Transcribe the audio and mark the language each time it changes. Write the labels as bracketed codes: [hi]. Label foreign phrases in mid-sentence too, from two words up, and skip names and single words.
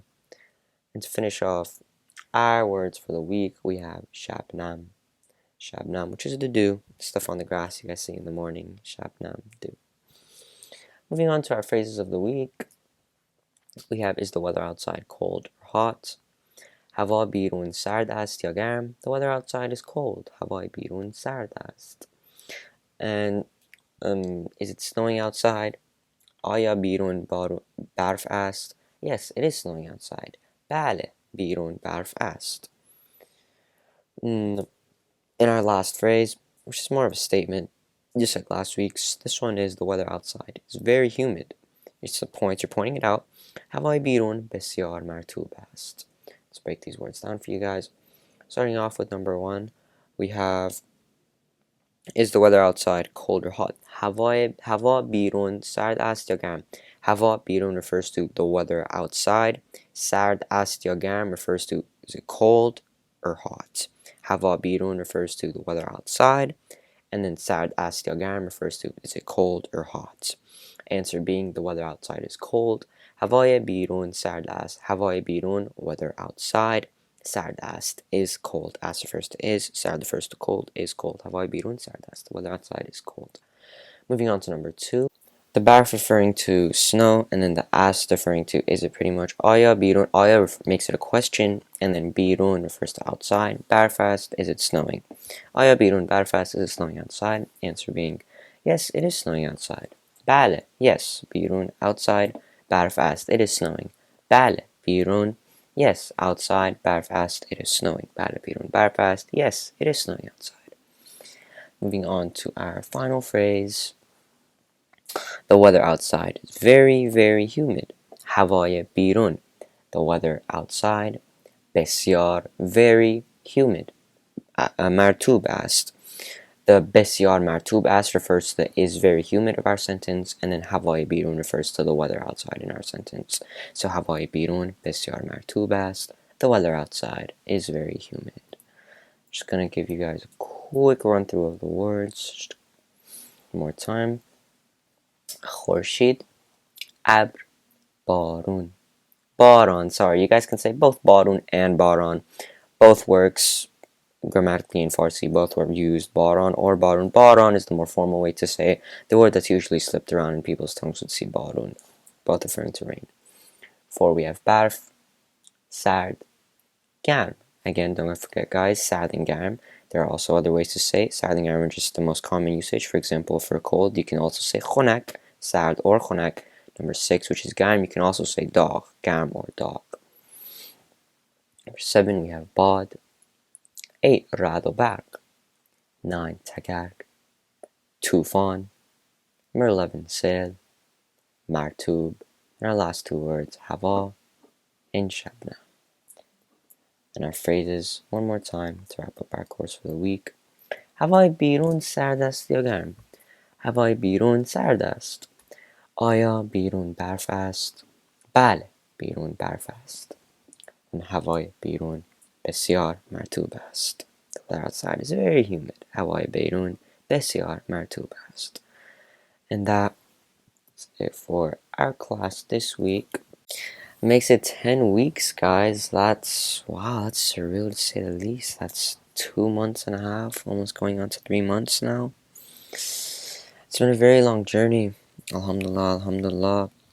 [en] And to finish off our words for the week, we have shabnam, shabnam, which is the dew, stuff on the grass you guys see in the morning, shabnam, dew. Moving on to our phrases of the week, we have, is the weather outside cold or hot? [fa] هوا بیرون سرد است یا گرم? [en] The weather outside is cold. [fa] هوای بیرون سرد است. [en] And is it snowing outside? [fa] آیا بیرون برف است? [en] Yes, it is snowing outside. [fa] بله، بیرون برف است. [en] In our last phrase, which is more of a statement, just like last week's, this one is the weather outside. It's very humid. It's the point, you're pointing it out. [fa] هوای بیرون بسیار مرطوب است. [en] Let's break these words down for you guys. Starting off with number 1, we have, is the weather outside cold or hot? [fa] هوا بیرون سرد است یا گرم? هوا بیرون [en] refers to the weather outside. [fa] سرد است یا گرم [en] refers to, is it cold or hot? [fa] هوا بیرون [en] refers to the weather outside. And then [fa] سرد است یا گرم [en] refers to, is it cold or hot? Answer being, the weather outside is cold. [fa] هوای بیرون سرد است. هوای بیرون, [en] weather outside. [fa] سرد است [en] is cold. As refers to is. سرد refers to cold, is cold. [fa] هوای بیرون سرد است. [en] The weather outside is cold. Moving on to number 2. The barf referring to snow, and then the ast referring to, is it pretty much [fa] آیا بیرون? [en] آیا makes it a question, and then بیرون refers to outside. [fa] برف است, [en] is it snowing? [fa] آیا بیرون برف است? [en] Is it snowing outside? Answer being, yes, it is snowing outside. [fa] بله, yes, بیرون, outside, برف است, [en] it is snowing. [fa] بله, بیرون, [en] yes, outside, [fa] برف است, [en] it is snowing. [fa] بله, بیرون, برف است, [en] yes, it is snowing outside. Moving on to our final phrase. The weather outside is very, very humid. [fa] هوای بیرون. [en] The weather outside, بسیار, very humid. [fa] مرطوب است. [en] The [fa] بسیار مرطوب است [en] refers to the is very humid of our sentence, and then [fa] هوای بیرون [en] refers to the weather outside in our sentence. [fa] So هوای بیرون بسیار مرطوب است. [en] The weather outside is very humid. Just gonna give you guys a quick run through of the words. Just one more time. [fa] خورشید, ابر, بارون. باران, [en] sorry, you guys can say both بارون and باران. Both works grammatically in Farsi, both were used, baran or barun. Baran is the more formal way to say the word that's usually slipped around in people's tongues would see barun, both referring to rain. 4, we have [fa] برف، سرد، گرم. [en] Again, don't forget guys, sard and garm. There are also other ways to say sard and garm are just the most common usage. For example, for a cold, you can also say khonak, sard or khonak. Number 6, which is garm, you can also say dog, garm or dog. Number 7, we have bad. 8, [fa] رعد و برق. [en] 9, تگرگ. Tufan. Number 11, [fa] سیل. مرطوب. [en] And our last 2 words, hava and shabna. And our phrases, one more time to wrap up our course for the week. [fa] هوای بیرون سرد است یا گرم؟ هوای بیرون سرد است. آیا بیرون برف است؟ بله، بیرون برف است. هوای بیرون بسیار مرطوب است. [en] The weather outside is very humid. [fa] هوای بیرون بسیار مرطوب است. [en] And that's it for our class this week. Makes it 10 weeks, guys. Wow, that's surreal to say the least. That's 2 months and a half, almost going on to 3 months now. It's been a very long journey. [ar] الحمدلله، الحمدلله.